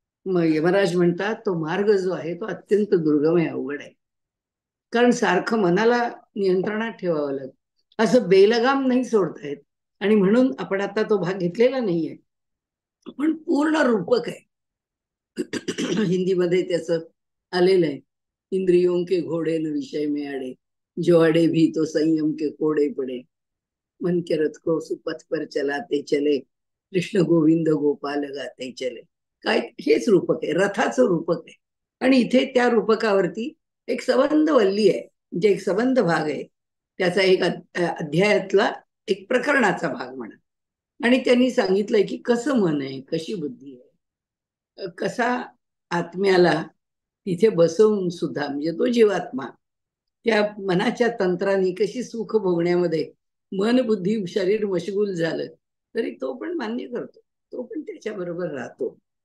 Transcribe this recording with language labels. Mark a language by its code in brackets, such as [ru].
[mr] मग यमराज म्हणतात तो मार्ग जो आहे तो अत्यंत दुर्गम आहे, अवघड आहे. कारण सारखं मनाला नियंत्रणात ठेवावं लागतं. असं बेलगाम नाही सोडता येत. आणि म्हणून आपण आता तो भाग घेतलेला नाहीये, पण पूर्ण रूपक आहे. हिंदीमध्ये त्याचं आलेलं आहे. [hi] इंद्रियों के घोडे न विषय में अडे, जो अडे भी तो संयम के कोडे पडे, मन के रथ को सुपथ पर चलाते चले, कृष्ण गोविंद गोपाल गाते चले. [mr] काय हेच रूपक आहे, रथाचं रूपक आहे. आणि इथे त्या रूपकावरती एक सबंध वल्ली आहे, म्हणजे एक सबंध भाग आहे. त्याचा एक अध्यायातला एक प्रकरणाचा भाग म्हणा. आणि त्यांनी सांगितलंय की कसं मन आहे, कशी बुद्धी आहे, कसा आत्म्याला तिथे बसवून सुद्धा, म्हणजे तो जीवात्मा त्या मनाच्या तंत्राने कशी सुख भोगण्यामध्ये मन बुद्धी शरीर मशगूल झालं तरी तो पण मान्य करतो, तो पण त्याच्याबरोबर राहतो.